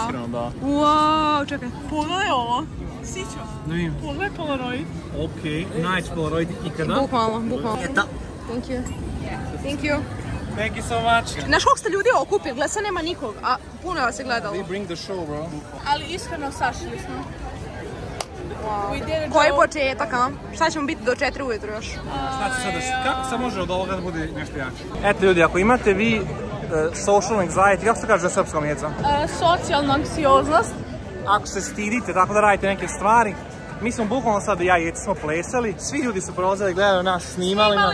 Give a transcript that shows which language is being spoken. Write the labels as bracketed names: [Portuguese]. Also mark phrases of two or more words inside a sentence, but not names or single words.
[Serbian] Iskreno da. Wow, čekaj. Pogledaj ovo. Sićo. Ne vidim. Pogledaj Polaroid. Ok, najći Polaroid ikada. Bukvalno. Eto, [English] Thank you. Thank you. Thank you so much. [Serbian] Znaš koliko ste ljudi okupili? Gleda, sad nema nikog, a puno vas je gledalo. [English] We bring the show, bro. [Serbian] Ali iskreno sašili smo. [English] We did it. [Serbian] Koji početak, a? Šta ćemo biti do 4 ujutro još? Znači sad kako sad može od ovoga da bude nešto jače? Eto ljudi, ako imate vi [English] social anxiety, [Serbian] kako se kaže za srpskom jeca? Socijalna anksioznost. Ako se stidite tako da radite neke stvari, mi smo bukvalno sad ja i Jeci smo plesali, svi ljudi su prolazili, gledali nas, snimali nas.